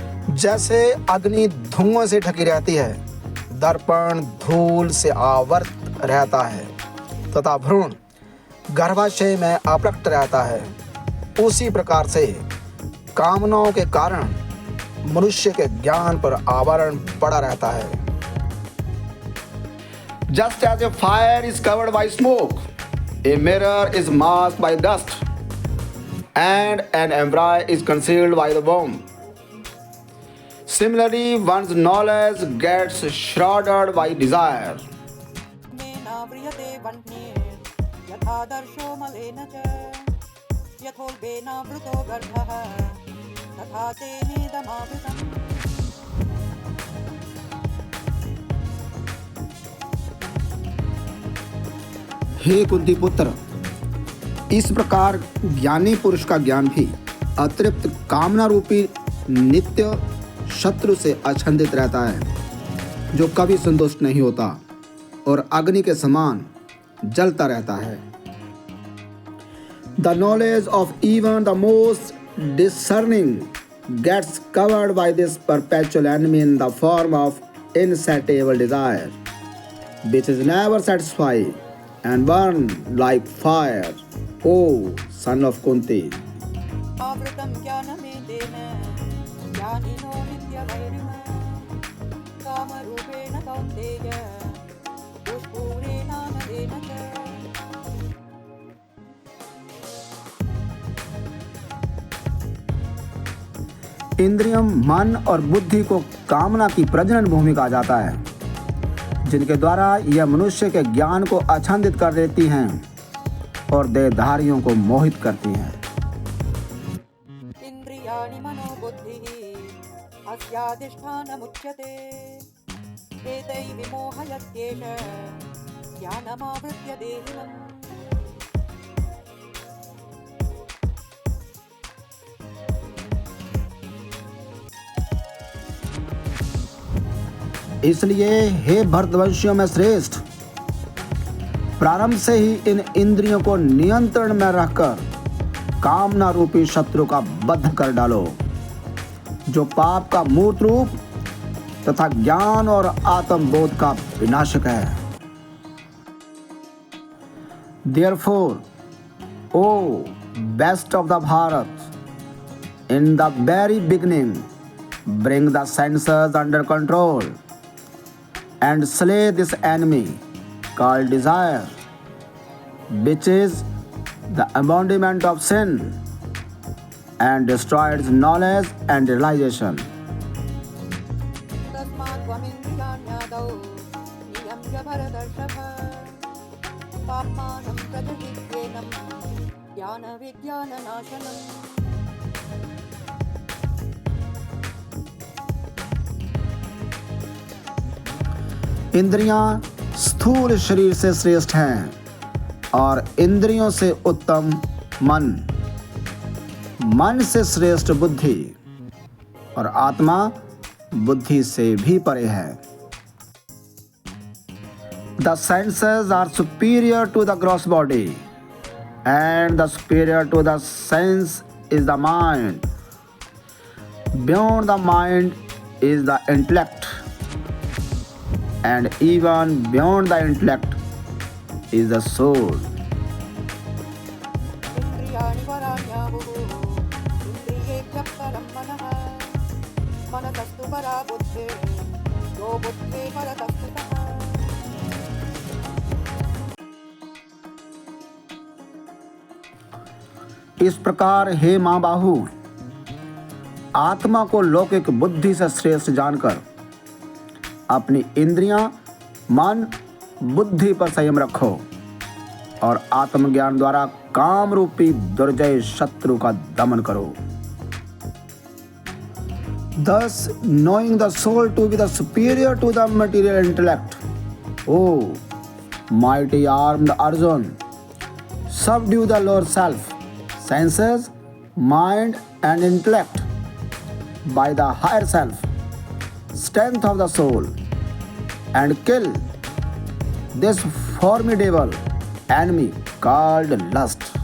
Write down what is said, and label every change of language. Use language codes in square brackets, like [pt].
[hi] जैसे अग्नि धुआं से ढकी रहती है, दर्पण धूल से आवृत रहता है तथा भ्रूण गर्भाशय में अप्रकट रहता है, उसी प्रकार से कामनाओं के कारण मनुष्य के ज्ञान पर आवरण पड़ा रहता है। [en] Just as a fire is covered by smoke, a mirror is masked by dust, and an embryo is concealed by the womb. Similarly, one's knowledge gets shrouded by desire. [sa] मेनाव्रियते वह्निः यथादर्शो मलेन च यथोल्बेनावृतो गर्भः तथा तेनेदमावृतम्। [hi] हे कुंती पुत्र, इस प्रकार ज्ञानी पुरुष का ज्ञान भी अतिरिक्त कामना रूपी नित्य शत्रु से अछंदित रहता है, जो कभी संतुष्ट नहीं होता और अग्नि के समान जलता रहता है। [en] The knowledge of even the most discerning gets covered by this perpetual enemy in the form of insatiable desire, which is never satisfied and burn like fire, O son of Kunti. [sa] आवृतं ज्ञानमेतेन ज्ञानिनो नित्यवैरिणः कामरूपेण कौन्तेय दुष्पूरेणानलेन च। [hi] इंद्रियम, मन और बुद्धि को कामना की प्रजनन भूमि कहा जाता है, जिनके द्वारा यह मनुष्य के ज्ञान को अछंदित कर देती हैं और देहधारियों को मोहित करती हैं। [sa] इंद्रियाणि मनोबुद्धिः अस्याधिष्ठानमुच्यते एतैः विमोहयत्येष ज्ञानमावृत्य देहिनम्। [hi] इसलिए हे भरतवंशियों में श्रेष्ठ, प्रारंभ से ही इन इंद्रियों को नियंत्रण में रखकर कामना रूपी शत्रु का वध कर डालो, जो पाप का मूर्त रूप तथा ज्ञान और आत्मबोध का विनाशक है। [en] Therefore, O best of the Bharat, in the very beginning, bring the senses under control and slay this enemy called desire, which is the embodiment of sin and destroys knowledge and realization. [sa] तस्मात् त्वमिन्द्रियाण्यादौ नियम्य भरतर्षभ पाप्मानं प्रजहिह्येनं ज्ञानविज्ञाननाशनम्। [hi] इंद्रियां स्थूल शरीर से श्रेष्ठ हैं और इंद्रियों से उत्तम मन, मन से श्रेष्ठ बुद्धि और आत्मा बुद्धि से भी परे है। [en] The senses are superior to the gross body and the superior to the sense is the mind. Beyond the mind is the intellect, and even beyond the intellect is the soul. [sa] इन्द्रियाणि पराण्याहुः इन्द्रियेभ्यः परं मनः मनसस्तु परा बुद्धिः यो बुद्धेः परतस्तुतः। [hi] इस प्रकार हे माँ बाहु, आत्मा को लौकिक बुद्धि से श्रेष्ठ जानकर अपनी इंद्रियां, मन, बुद्धि पर संयम रखो और आत्मज्ञान द्वारा काम रूपी दुर्जय शत्रु का दमन करो। [en] Thus, knowing the soul to be the superior to the material intellect, O mighty armed Arjun, subdue the lower self, senses, mind and intellect by the higher self, strength of the soul, and kill this formidable enemy called lust.